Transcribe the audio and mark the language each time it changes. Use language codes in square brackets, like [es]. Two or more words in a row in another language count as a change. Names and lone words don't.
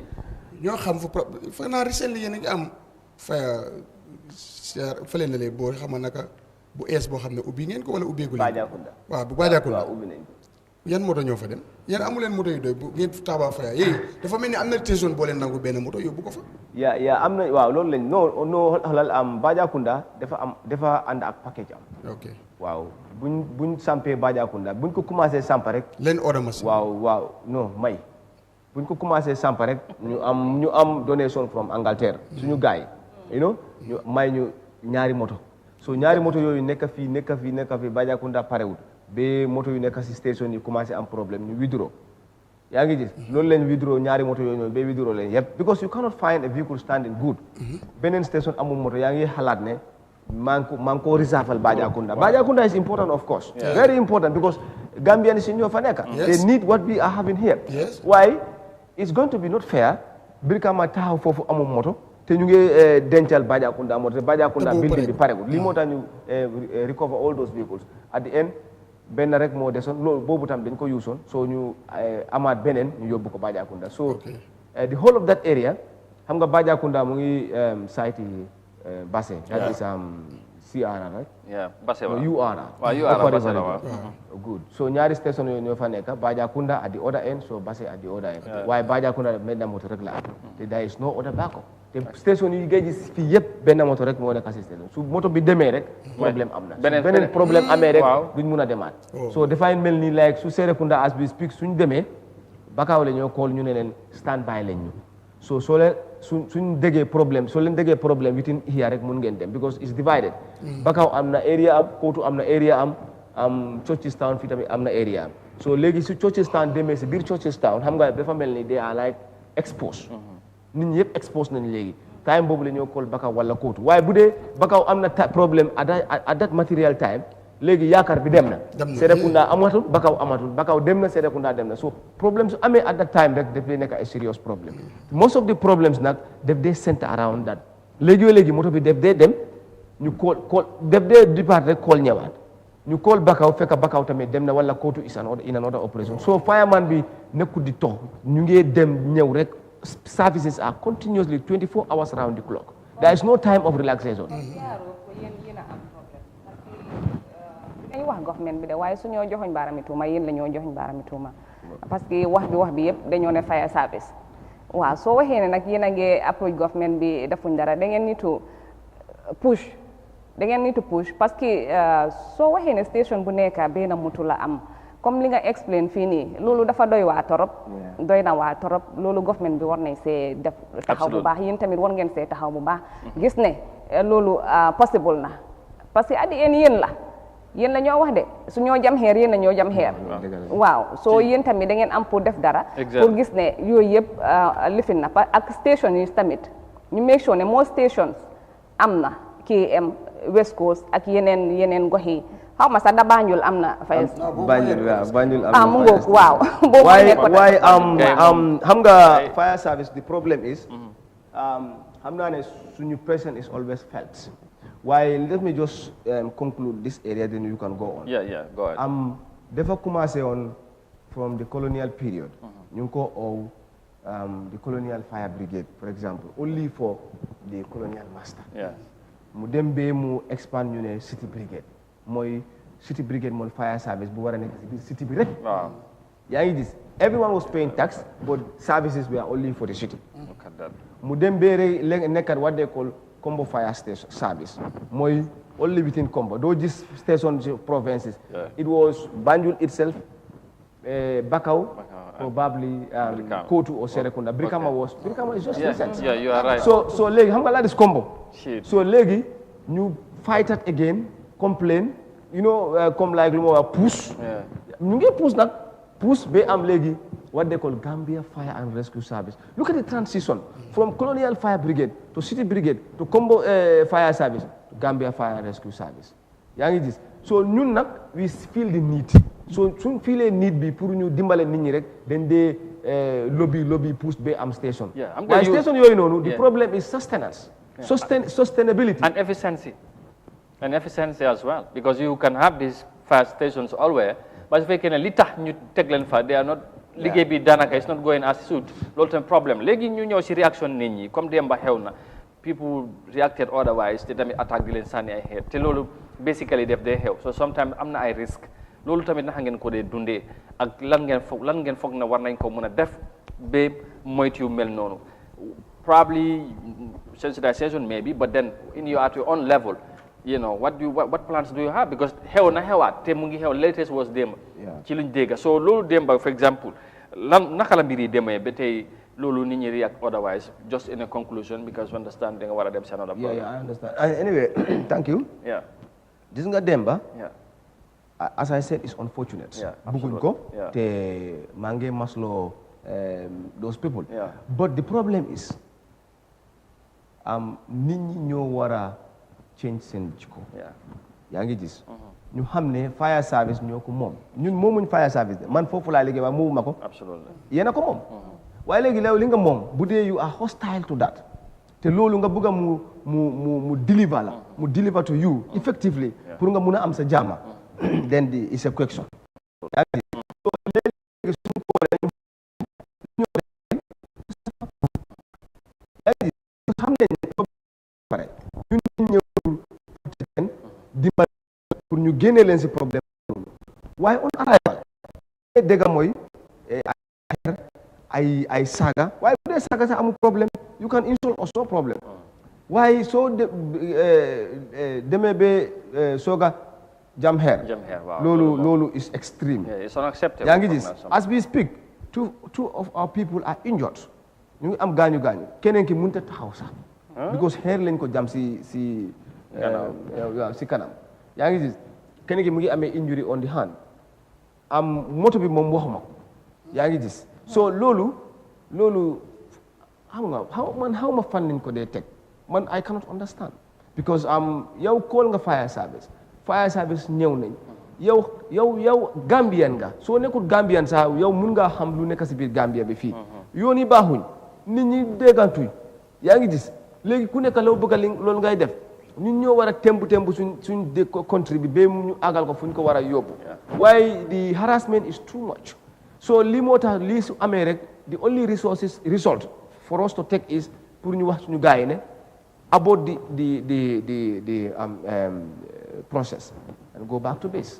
[wo] ñoo xam fu fa naa recently yéen a ngi am fële na lee boo xam naka bu ees boo xam ne ubbi ngeen ko wala ubbeegu leen waaw bu Bajakunda yan moto ñoo fa dem yéen amu leen moto yu doy bu ngeen taaba faya yéen dafa mel ni am na station boo leen nangu benn moto yóbbu ko fa yaa am na waaw loolu lañ no xalal am Bajakunda dafa ànd ak package am [en] ok [wo] waaw buñ sampee Bajakunda buñ ko commencé samp rek [en] leen order machine [wo] waaw non may buñ ko commencé samp rek ñu am [en] donation from [wo] Angleterre suñu gars yi [en] you know [wo] ñu may ñu ñaari moto so ñaari moto yooyu nekk fii Bajakunda parewul ba moto yu nekk si station yi commencé am problème ñu withdraw yaa ngi gis loolu leen withdraw ñaari moto yooyu noonu ba withdraw leen yëpp [en] because you cannot find a vehicle standing good [wo] beneen station amul moto yaa ngi xalaat ne maa ngi ko [en] reserve Bajakunda is important of course very important because Gambians [wo] yi ñoo fa nekk [en] they need what we are having here why it's going to be not fair [wo] Brikama taxaw foofu amul moto te ñu ngi dencal Bajakunda moto te Bajakunda building bi paregul lii moo tax ñu [en] recover all those vehicles at the end [wo] benn rek moo desoon loolu boobu tam dañ ko yuusoon so ñu amaat beneen ñu yóbbu ko Bajakunda [en] so the whole of that area [wo] xam nga Bajakunda mu ngi site Basse [en] that is CRR right yeah Basse wa [wo] UR Basse la good so ñaari station yooyu ñoo fa nekk Bajakunda [en] at the other end [wo] so Basse [en] at the other end [wo] waaye Bajakunda benn moto rek la am te [en] there is no other backup [wo] te station yi ngay gis fii yëpp benn moto rek moo nekk si station su moto bi demee rek problème am na beneen problème amee rek duñ mun a demaat so dafay mel ni like su Serekunda [en] as we speak [wo] suñ demee Bakau la ñoo call ñu ne leen [en] stand by [wo] lañ ñu so soo leen suñ déggee problème soo leen déggee problème [en] within here [wo] rek mun ngeen dem [en] because it's divided [wo] Bakau am na area am Kotu am na area am Churchilltown fii tamit am na area am so léegi su Churchilltown demee si biir Churchilltown xam nga dafa mel ni [en] they are like exposed [wo] nit ñi yëpp expose nañ léegi time boobu la ñoo call Bakau wala Kotu waaye bu dee Bakau am na problème [en] at that material time [wo] léegi yaakaar bi dem na Serekunda amatul Bakau dem na Serekunda dem na so problème su amee [en] at that time [wo] rek daf dee nekk [en] a serious problem most of the problems [wo] nag daf dee [en] center around that [wo] léegi moto bi daf dee dem ñu call daf dee départ rek call ñëwaat ñu call Bakau fekk Bakau tamit dem na wala Kotu [en] is in another operation [wo] so fireman bi nekkul di toog ñu ngi dem ñëw rek [en] services are continuously 24 hours around the clock there is no time of relaxation [wo] dañu wax government bi de waaye su ñoo joxoñ baarami tuuma yéen la ñoo joxoñ baarami tuuma parce que wax bi yëpp dañoo ne fire service waaw soo waxee ne nag yéen a ngi approach government bi defuñ dara da ngeen [en] need to push [wo] parce que soo waxee ne station bu nekk benn moto la am comme li nga explain fii nii loolu dafa doy na waa torop loolu government bi war nañ see def taxaw bu baax yéen tamit war ngeen see taxaw bu baax gis ne loolu possible na parce que [en] at the end [wo] yéen la ñoo wax de su ñoo jam xeer yéen la ñoo jam xeer waaw soo yéen tamit da ngeen am pour def dara pour gis ne yooyu yëpp lifin na ak station yi tamit ñu [en] make sure [wo] ne moo stations am na KM West Coast ak yeneen gox yi xaw ma sax da Banjul am na fay Banjul am na mu ngoog waaw waaye xam nga [en] fire service the problem is [wo] xam naa ne suñu [en] presence is always felt waaye let me just conclude this area then you can go on go ahead dafa commencé on from the colonial period [wo] ñu ngi ko [en] ow the colonial fire brigade for example only for the colonial master [wo] mu dem bee mu [en] expand [wo] ñu ne [en] city brigade mooy fire service [wo] bu war a nekk si biir city bi rek yaa ngi gis [en] everyone was paying tax but services were only for the city [wo] mu dem bee rek nekkat [en] what they call combo fire station service mooy only within combo [wo] doo gis [en] station provinces it was Banjul itself Bakau probably Kotu or Serekunda Brikama is just recent you are right [wo] so léegi xam nga la dis combo so léegi ñu [en] fight it again complain you know [wo] comme like lu ma wax push ñu ngi push ba am léegi [en] what they call [wo] Gambia Fire and Rescue Service. [en] Look at the transition from Colonial Fire Brigade to City Brigade to Combo Fire Service to Gambia Fire and Rescue Service. [wo] Yaa ngi gis so ñun nag [en] we feel the need [wo] so suñ feelee need bi pour ñu dimbale nit ñi rek dañ dee lobby push ba am station. waaye station yooyu noonu [en] the problem is sustenance. Sustainability and efficiency as well because you can have these fire stations always but [wo] su fekkee ne li tax ñu teg leen fa [en] they are not [wo] liggéey bi daanaka [en] is not going as should [wo] loolu tam problème léegi ñu ñëw si réaction nit ñi comme démba xew na [en] people reacted otherwise [wo] te tamit attaque di leen sànni ay xeer te loolu basically def day xew so sometimes am na ay risque loolu tamit naka ngeen ko dee dundee ak lan ngeen foog na war nañ ko mën a def ba moytu yu mel noonu [en] probably sensitization maybe but then at your own level you know what plans do you have [wo] because xew na xewaat te mu ngi xew [en] latest was [wo] démba ci luñ dégga so loolu démba [en] for example [wo] naka la mbir yi demee ba tey loolu nit ñi [en] react otherwise just in a conclusion because you understand [wo] nga war a dem si [en] another problem. Yeah, I understand. Anyway, thank you. Yeah. [wo] Gis nga Demba. [en] Yeah. As I said, it's unfortunate. Yeah, [wo] Buguñ ko te maa ngi masloo [en] those people. Yeah. But the problem is [wo] nit ñi ñoo war a change seen jikko. [en] Yeah. [wo] yaa ngi gis. ñu xam ne fire service ñoo ko moom ñun moomuñ fire service de man foofu laa liggéey waaye moomuma ko. [en] Absolutely. [wo] yéen a ko moom. waaye léegi li nga moom bu dee [en] you are hostile to that [wo] te loolu nga bëgg a mu deliver la. mu deliver [en] to you effectively [wo] pour nga mun a am sa jaama. [en] then it's a question. [wo] yaa ngi gis. so léegi suñu koolee yaa ngi gis xam nañ ne pare ñun ñëw dimbali pour ñu génne leen si problème waaye [en] on arrival [wo] dégg mooy ay saaga waaye bu dee saaga sax amul problème [en] you can insult us no [wo] problème waaye soo demee ba sooga jam hair loolu [en] is extreme. It's unacceptable. [wo] yaa ngi gis [en] as we speak two of our people are injured [wo] ñu ngi am gaañu keneen ki mënut a taxaw sax because hair lañ ko jam si kanam yaa ngi gis keneen ki mu ngi amee injury [en] on the hand [wo] moto bi moom waxuma ko yaa ngi gis so loolu xam nga xaw ma fan lañ ko dee teg man [en] I cannot understand because [wo] yow call nga fire service ñëw nañ yow Gambian nga soo nekkul Gambian sax yow mun ngaa xam lu nekk si biir Gambia bi fii yoon yi baaxuñ nit ñi déggantuñ yaa ngi gis léegi ku nekk loo bëgg loolu ngay def ñun ñoo war a tembu suñ country bi ba ñu àggal ko fu ñu ko war a yóbbu waaye [en] the harassment is too much [wo] so lii moo tax lii su amee rek [en] the only result for us to take is [wo] pour ñu wax suñu gars yi ne [en] about the process and go back to base.